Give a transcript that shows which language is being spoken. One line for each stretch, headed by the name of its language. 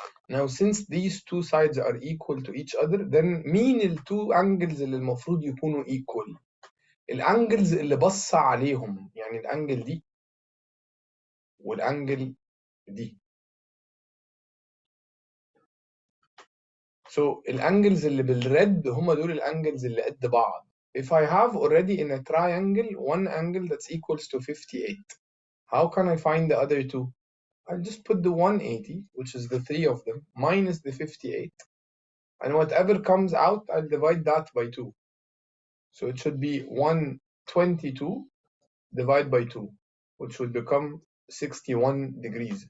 English: Now since these two sides are equal to each other, then
Arabic: مين ال
English: two angles
Arabic: اللي المفروض يكونوا equal؟ الانجلز اللي بص عليهم، يعني الانجل دي والانجل دي. So الانجلز اللي بالريد هم دول الانجلز اللي قد بعض.
English: If I have already in a triangle one angle that's equals to 58, how can I find the other two? I'll just put the 180, which is the three of them, minus the 58, and whatever comes out, I'll divide that by 2. So it should be 122 divided by 2, which would become 61 degrees.